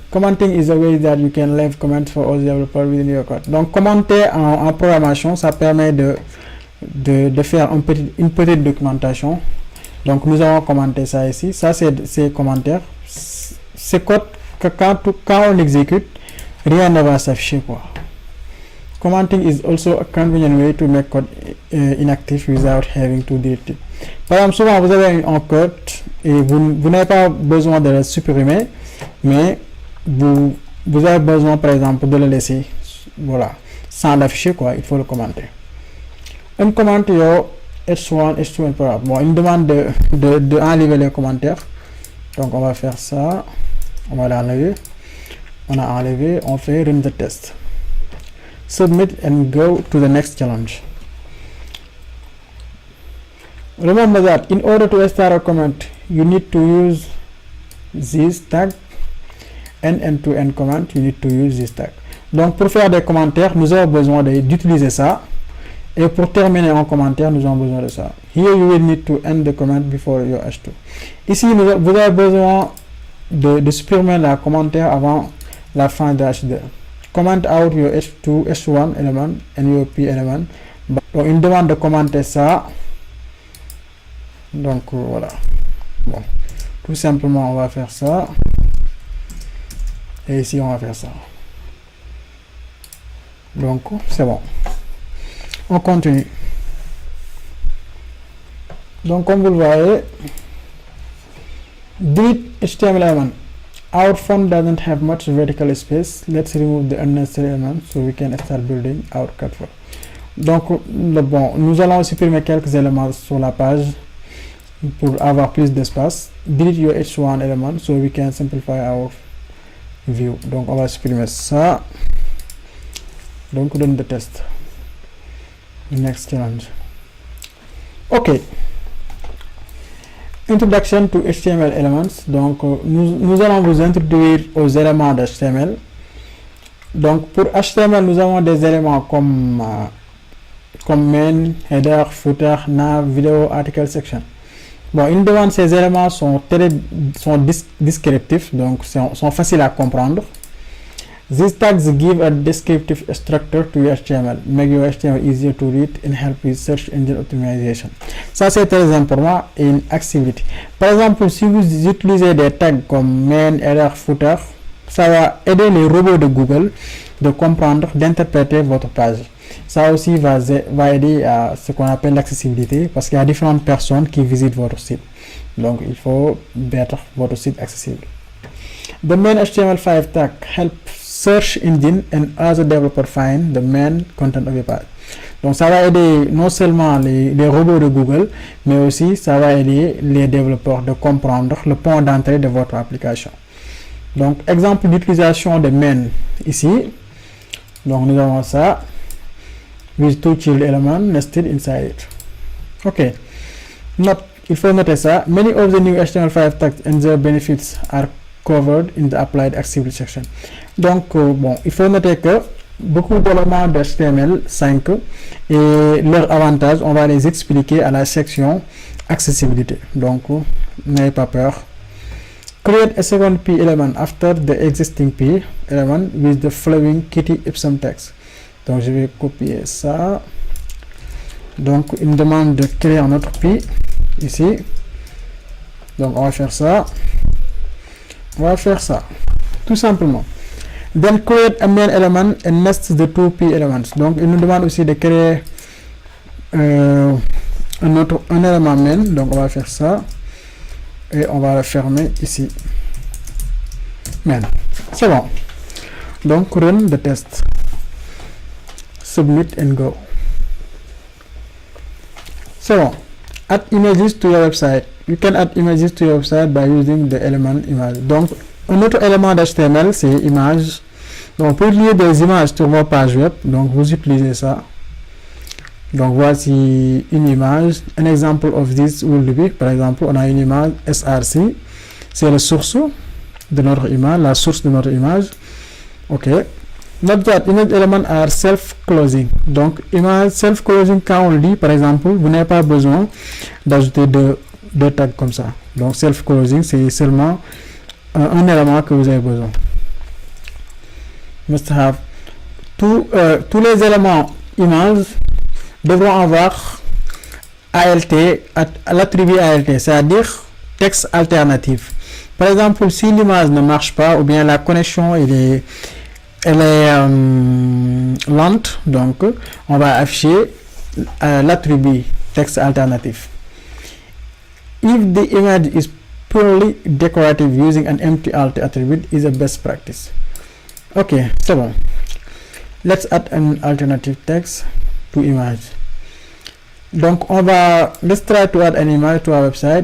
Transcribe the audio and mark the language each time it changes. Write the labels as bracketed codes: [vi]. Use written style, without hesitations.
[en] Commenting is a way that you can leave comments for other developers within your code. [fr] Donc, commenter en programmation, ça permet de faire une petite documentation. Donc, nous avons commenté ça ici. Ça, c'est commentaire. C'est code que quand on exécute, rien ne va s'afficher, quoi. [en] Commenting is also a convenient way to make code inactive without having to delete it. [fr] Par exemple, souvent vous avez un code et vous n'avez pas besoin de le supprimer, mais vous avez besoin par exemple de le laisser, voilà, sans l'afficher, quoi. Il faut le commenter. Un commentaire H1, H2, bon, il me demande de enlever les commentaires. Donc on va faire ça. On va l'enlever. On a enlevé. On fait [en] run the test. Submit and go to the next challenge. Remember that in order to start a comment, you need to use this tag. End-to-end comment, you need to use this tag. [fr] Donc pour faire des commentaires, nous avons besoin d'utiliser ça. Et pour terminer en commentaire, nous avons besoin de ça. [en] Here you will need to end the comment before your H2. [fr] Ici, vous avez besoin de supprimer la commentaire avant la fin de H2. [en] Comment out your H2, H1 element and your P element. [fr] Donc, une demande de commenter ça. Donc, voilà. Bon. Tout simplement, on va faire ça. Et ici, on va faire ça. Donc, c'est bon. On continue. Donc, comme vous le voyez, [en] delete HTML element. Our font doesn't have much vertical space. Let's remove the unnecessary element so we can start building our code flow. [fr] Donc, bon, nous allons supprimer quelques éléments sur la page pour avoir plus d'espace. [en] Delete your H1 element so we can simplify our view. [fr] Donc, on va supprimer ça. Donc, [en] run the test. Next challenge. [fr] Ok. [en] Introduction to HTML elements. [fr] Donc, nous allons vous introduire aux éléments d'HTML. Donc, pour HTML, nous avons des éléments comme main, header, footer, nav, video, article, section. Bon, une demande, ces éléments sont descriptifs, donc sont faciles à comprendre. [en] These tags give a descriptive structure to your HTML, make your HTML easier to read and help with search engine optimization. [fr] Ça, c'est très important et une accessibilité. Par exemple, si vous utilisez des tags comme main, header, footer, ça va aider les robots de Google de comprendre, d'interpréter votre page. Ça aussi va aider à ce qu'on appelle l'accessibilité parce qu'il y a différentes personnes qui visitent votre site. Donc, il faut mettre votre site accessible. [en] The main HTML5 tag help search engine and other developers find the main content of your page. [fr] Donc, ça va aider non seulement les robots de Google, mais aussi ça va aider les développeurs de comprendre le point d'entrée de votre application. Donc, exemple d'utilisation de main ici. Donc, nous avons ça. [en] With two child elements nested inside it. Ok. [fr] Il faut noter ça. [en] Many of the new HTML5 tags and their benefits are covered in the applied accessibility section. [fr] Donc, bon, il faut noter que beaucoup d'éléments de HTML5 et leurs avantages, on va les expliquer à la section accessibilité. Donc, n'ayez pas peur. [en] Create a second P element after the existing P element with the following kitty ipsum text. [fr] Donc, je vais copier ça. Donc, il me demande de créer un autre P ici. Donc, on va faire ça. On va faire ça. Tout simplement. [en] Then create a main element and nest the two P elements. [fr] Donc, il nous demande aussi de créer un élément main. Donc, on va faire ça. Et on va le fermer ici. Main. C'est bon. [en] Donc, run the test. Submit and go. So, add images to your website. You can add images to your website by using the element image. [fr] Donc, un autre élément d'HTML, c'est image. Donc, pour lier des images sur vos pages web, donc vous utilisez ça. Donc, voici une image. Un exemple [en] of this will be, [fr] par exemple, on a une image src. C'est la source de notre image, la source de notre image. OK. [en] Note that image elements are self-closing. [fr] Donc, image self-closing, quand on le dit, par exemple, vous n'avez pas besoin d'ajouter deux tags comme ça. Donc, self-closing, c'est seulement un élément que vous avez besoin. [en] Must have. [fr] Tous les éléments image devront avoir ALT, l'attribut ALT, c'est-à-dire texte alternatif. Par exemple, si l'image ne marche pas, ou bien la connexion elle est lente, donc on va afficher l'attribut texte alternatif. [en] If the image is purely decorative, using an empty alt attribute is a best practice. [fr] Ok, c'est bon. [en] Let's add an alternative text to image. Donc let's try to add an image to our website.